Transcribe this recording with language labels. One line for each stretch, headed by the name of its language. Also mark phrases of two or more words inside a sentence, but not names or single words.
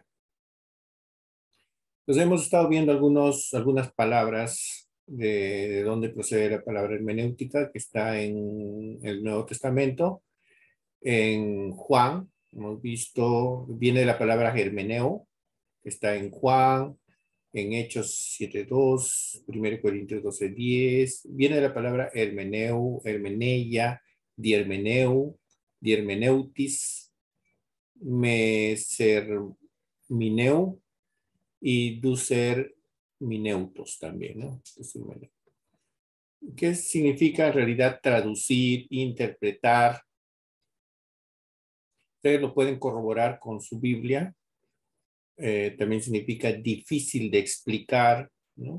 Spanish: Entonces, hemos estado viendo algunas palabras de dónde procede la palabra hermenéutica, que está en el Nuevo Testamento. En Juan, hemos visto, viene de la palabra germeneo, que está en Juan, en Hechos 7:2, 1 Corintios 12:10, viene de la palabra hermeneu, hermeneia, diermeneu, diermeneutis, mesermineu y ducer mineutos también, ¿no? ¿Qué significa en realidad traducir, interpretar? Ustedes lo pueden corroborar con su Biblia. También significa difícil de explicar, ¿no?